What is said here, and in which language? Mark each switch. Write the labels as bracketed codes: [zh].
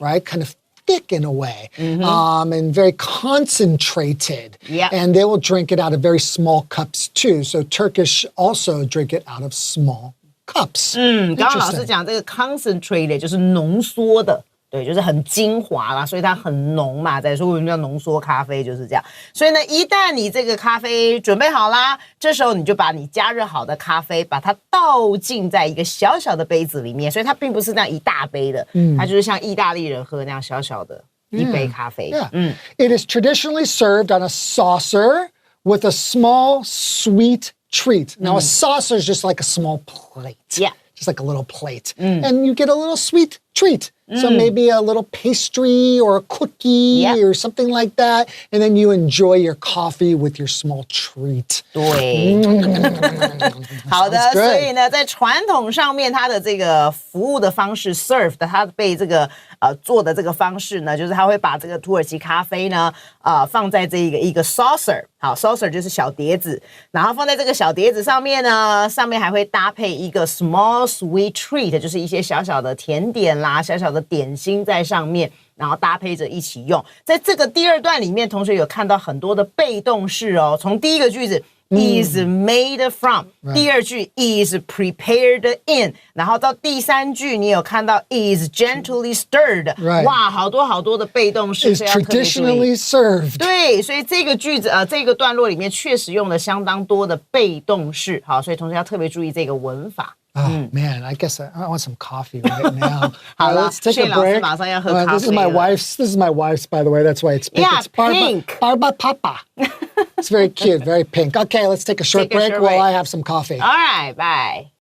[en] right? Kind of thick in a way, and very concentrated. Yeah. And they will drink it out of very small cups too. So Turkish also drink it out of small cups. [zh] 刚刚老师讲这个 concentrated 就是浓缩的。对，就是很精华啦，所以它很浓嘛。再说我们叫浓缩咖啡就是这样。所以呢，一旦你这个咖啡准备好啦，这时候你就把你加热好的咖啡，把它倒进在一个小小的杯子里面。所以它并不是那样一大杯的，它就是像意大利人喝那样小小的一杯咖啡。 [en] It is traditionally served on a saucer with a small sweet treat. Now a saucer is just like a small plate. Yeah. Just like a little plate. And you get a little sweet treat. So maybe a little pastry or a cookie or something like that. And then you enjoy your coffee with your small treat. [zh] 对，好的，所以呢，在传统上面，它的这个服务的方式 serve 的，它被这个做的这个方式呢，就是它会把这个土耳其咖啡呢，放在这一个 saucer， 好 ，saucer 就是小碟子，然后放在这个小碟子上面呢，上面还会搭配一个 [en] small sweet treat， [zh] 就是一些小小的甜点啦，小小的点心在上面。然后搭配着一起用，在这个第二段里面，同学有看到很多的被动式哦。从第一个句子 [en] is made from， [zh] 第二句 [en] is prepared in， [zh] 然后到第三句你有看到 [en] is gently stirred， [zh] 哇，好多的被动式 [en] is traditionally served。 [zh] 对，所以这个句子这个段落里面确实用了相当多的被动式，好，所以同学要特别注意这个文法。 [en] Oh man, I guess I want some coffee right now. [zh] 好了， [en] let's take a [zh] 谢老师 [en] break. [zh] 马上要喝咖啡了。 [en] This is my wife's, by the way. That's why it's pink. Yeah, it's Barba, pink. Barba Papa. It's very cute, very pink. Okay, let's take a short break while I have some coffee. All right, bye.